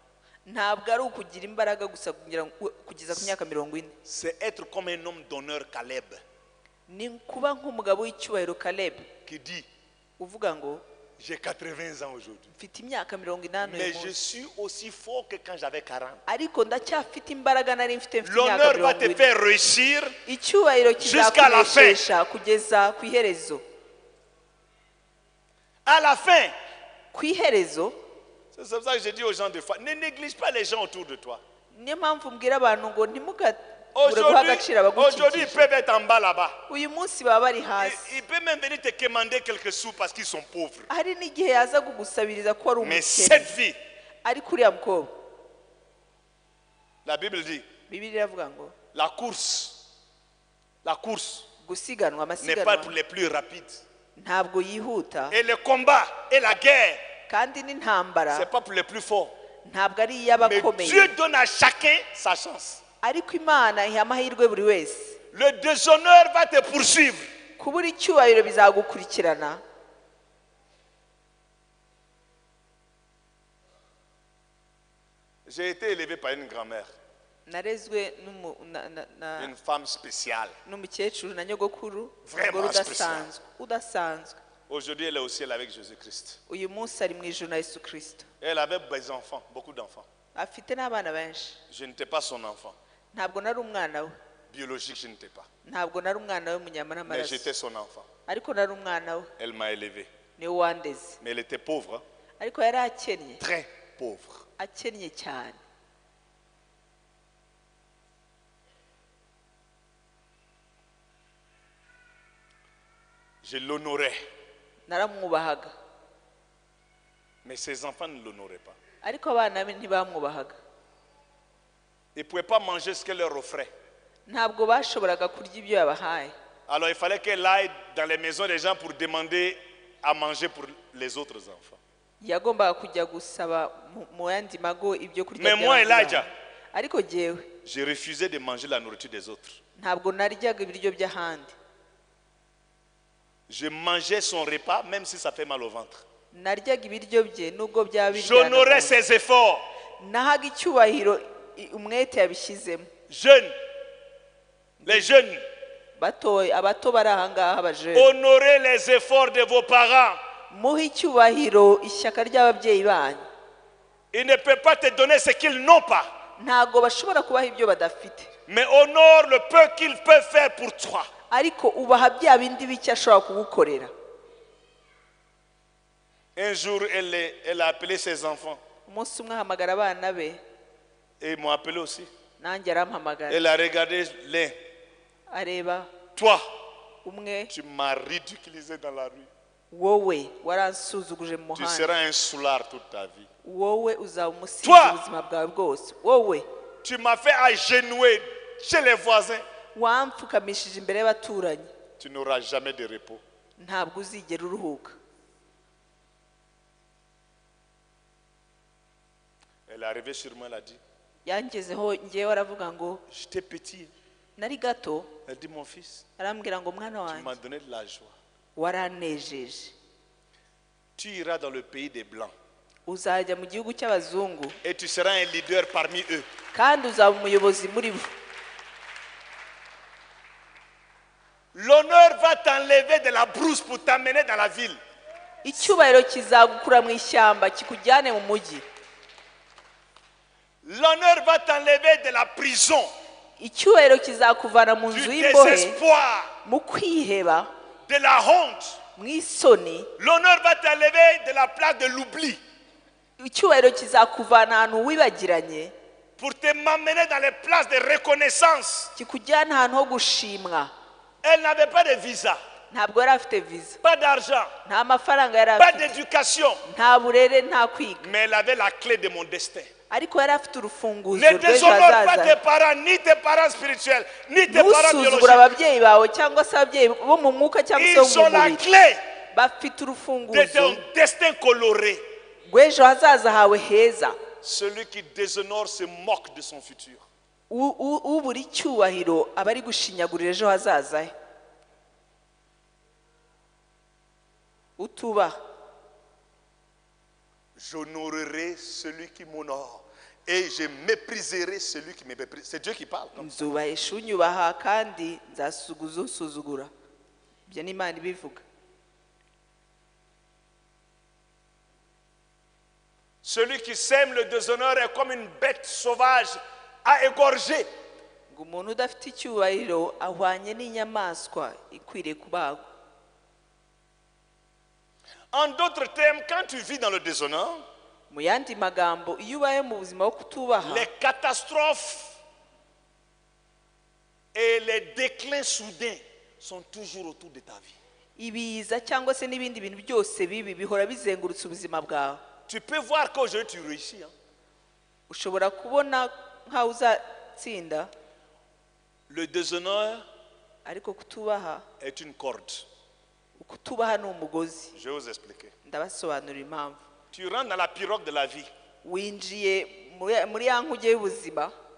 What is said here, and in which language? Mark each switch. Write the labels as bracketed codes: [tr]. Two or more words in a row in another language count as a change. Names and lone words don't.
[rw] ntabwo ari ukugira imbaraga gusa kugeza ku myaka 40. [fr] C'est être comme un homme d'honneur, Caleb, [rw] ni kuba nk'umugabo w'icyubahiro Caleb [fr] qui dit, [rw] uvuga ngo [fr] j'ai 80 ans aujourd'hui. [rw] mfite imyaka 80 [fr] Mais [rw] uyu [fr] je [rw] munsi [fr] suis aussi fort que quand j'avais 40. [rw] ariko ndacyafite imbaraga nari mfite imyaka [fr] L'honneur va te [rw] 40. [fr] faire réussir. [rw] icyubahiro [fr] Jusqu'à la fin. [rw] kizakunesha kugeza ku iherezo. [fr] À la fin, [rw] ku iherezo [fr] C'est pour ça que je dis aux gens de fois, ne néglige pas les gens autour de toi. [rw] niyo mpamvu mbwira abantu ngo ntimugabure guha agaciro [fr] Aujourd'hui, ils [rw] abagukikije. [fr] peuvent être en bas là-bas. [rw] Uyu munsi baba bari hasi, [fr] Il peut même venir te commander quelques sous parce qu'ils sont pauvres. [rw] hari n'igihe yaza kugusabiriza ko ari [fr] Mais [rw] umukene, [fr] cette vie, [rw] ariko uriya mukobwa [fr] la Bible dit, [rw] Bibiliya iravuga ngo [fr] la course [rw] gusiganwa, [fr] n'est pas pour [rw] amasiganwa [fr] les plus rapides. [rw] ntabwo yihuta, [fr] Et le combat et la guerre, [rw] kandi n'intambara [fr] c'est pas pour les plus forts. [rw] ntabwo ari [fr] Mais [rw] iy'abakomeye, [fr] Dieu donne à chacun sa chance. [rw] ariko Imana iha amahirwe buri wese. [fr] Le déshonneur va te poursuivre. [rw] Kubura icyubahiro bizagukurikirana. [fr] J'ai été élevé par une grand-mère, [rw] Narezwe [fr] une femme spéciale. [rw] n'umukecuru na nyogokuru, [fr] Vraiment [rw] umugore [fr] spécial. [rw] udasanzwe. [fr] Aujourd'hui, elle est au ciel avec Jésus-Christ. [rw] Uyu munsi ari mu ijuru na Yesu Kristo, [fr] Elle avait des enfants, beaucoup d'enfants. [rw] afite n'abana benshi. [fr] Je n'étais pas son enfant. [rw] Ntabwo nari umwana we, [fr] Biologique, je n'étais pas. [rw] ntabwo nari umwana we munyama [fr] Mais [rw] n'amaraso, [fr] j'étais son enfant. [rw] ariko nari umwana we, [fr] Elle m'a élevé. [rw] niwe wandeze. [fr] Mais elle était pauvre, hein. [rw] Ariko yari akennye, [fr] Très pauvre. [rw] akennye cyane. [fr] Je l'honorais. [rw] Naramwubahaga, [fr] Mais ses enfants ne l'honoraient pas. [rw] ariko abana be ntibamwubahaga. [fr] Ils ne pouvaient pas manger ce qu'elle leur offrait. [rw] Ntabwo bashoboraga kurya ibyo yabahaye. [fr] Alors il fallait qu'elle aille dans les maisons des gens pour demander à manger pour les autres enfants. [rw] Yagombaga kujya gusaba mu yandi mago ibyo kurya [fr] Mais moi, [rw] by'abandi [fr] Elijah, [rw] bantu. Ariko jyewe [fr] j'ai refusé de manger la nourriture des autres. [rw] ntabwo naryaga ibiryo by'ahandi. [fr] Je mangeais son repas même si ça fait mal au ventre. [rw] Naryaga ibiryo bye nubwo byaba biryana mu [fr] J'honorais [rw] nda. [fr] ses efforts. [rw] Nahaga icyubahiro umwete yabishyizemo. [fr] Jeunes, les jeunes, [rw] Abato bari ahangaha abajeune, [fr] honorez les efforts de vos parents. [rw] muhe icyubahiro ishyaka ry'ababyeyi banyu. [fr] Ils ne peuvent pas te donner ce qu'ils n'ont pas. [rw] Ntabwo bashobora kubaha ibyo badafite, [fr] Mais honore le peu qu'ils peuvent faire pour toi. [rw] ariko ubaha bya bindi bike ashobora kugukorera. [fr] Un jour, elle a appelé ses enfants. [rw] Umunsi umwe ahamagara abana be, [fr] Et ils m'ont appelé aussi. [rw] nanjye arampamagara. [fr] Elle a regardé l'un. [rw] Areba [fr] Toi, [rw] umwe, [fr] tu m'as ridiculisé dans la rue. [rw] wowe waransuzuguje mu [fr] Tu [rw] muhanda, [fr] seras un soulard toute ta vie. [rw] wowe uzaba umusinzi [fr] Toi! [rw] ubuzima bwawe bwose. Wowe [fr] Tu m'as fait agenouiller chez les voisins. [rw] wampfukamishije imbere y'abaturanyi, [fr] Tu n'auras jamais de repos. [rw] ntabwo uzigera uruhuka. [fr] Elle est arrivée sur moi, elle a dit, [rw] Yangezeho ngewe aravuga ngo [fr] j'étais petit. [rw] nari gato, [fr] Elle dit, mon fils, [rw] arambwira ngo mwana [fr] tu m'as [rw] wanjye [fr] donné de la joie. [rw] waranejeje, [fr] Tu iras dans le pays des Blancs. [rw] uzajya mu gihugu cy'abazungu [fr] Et tu seras un leader parmi eux. [rw] kandi uzaba umuyobozi muri bo. [fr] L'honneur va t'enlever de la brousse pour t'amener dans la ville. [rw] Icyubahiro kizagukura mu ishyamba kikujyane mu mujyi. [fr] L'honneur va t'enlever de la prison, [rw] Icyubahiro kizakuvana mu [fr] du [rw] nzu y'imbohe, [fr] désespoir, [rw] mu kwiheba, [fr] de la honte. [rw] mu isoni. [fr] L'honneur va t'enlever de la place de l'oubli [rw] Icyubahiro kizakuvana ahantu wibagiranye, [fr] pour te m'amener dans les places de reconnaissance. [rw] kikujyana ahantu ho gushimwa. [fr] Elle n'avait pas de visa, [rw] Ntabwo yari afite visa, [fr] pas d'argent, [rw] nta mafaranga yari [fr] pas [rw] afite, [fr] d'éducation, [rw] nta burere, nta kwiga, [fr] mais elle avait la clé de mon destin. [rw] ariko yari afite urufunguzo [fr] Ne [rw] rw'ejo [fr] déshonore pas tes [rw] hazaza. [fr] parents, ni tes parents spirituels, ni tes parents [rw] Ntusuzugure [fr] biologiques. [rw] ababyeyi bawe cyangwa se ababyeyi bo mu mwuka cyangwa se bo [fr] Ils [rw] mu [fr] ont la [rw] mubiri. [fr] clé [rw] Bafite [fr] de [rw] urufunguzo [fr] ton destin coloré. [rw] rw'ejo hazaza hawe heza. [fr] Celui qui déshonore se moque de son futur. [rw] Ubura icyubahiro aba ari gushinyagurira ejo hazaza he. Utubaha. [fr] J'honorerai celui qui m'honore et je mépriserai celui qui me méprise. C'est Dieu qui parle. [rw] Nzubahesha unyubaha kandi nzasuguza unsuzugura. Ibyo ni Imana ibivuga. [fr] Celui qui sème le déshonneur est comme une bête sauvage à égorger. [rw] Ngo umuntu udafite icyubahiro ahwanye n'inyamaswa ikwiriye kubagwa. [fr] En d'autres termes, quand tu vis dans le déshonneur, [rw] mu yandi magambo iyo ubaye mu buzima bwo kutubaha [fr] les catastrophes et les déclins soudains sont toujours autour de ta vie. [rw] ibiza cyangwa se n'ibindi bintu byose bibi bihora bizengurutse ubuzima bwawe. [fr] Tu peux voir qu'aujourd'hui tu réussis. [rw] Ushobora kubona nkaho uzatsinda, [fr] Le déshonneur [rw] ariko kutubaha, [fr] est une corde. [rw] kutubaha ni umugozi. [fr] Je vais vous expliquer. [rw] Ndabasobanurira impamvu. [fr] Tu rentres dans la pirogue de la vie. [rw] Winjiye muri ya nkuge y'ubuzima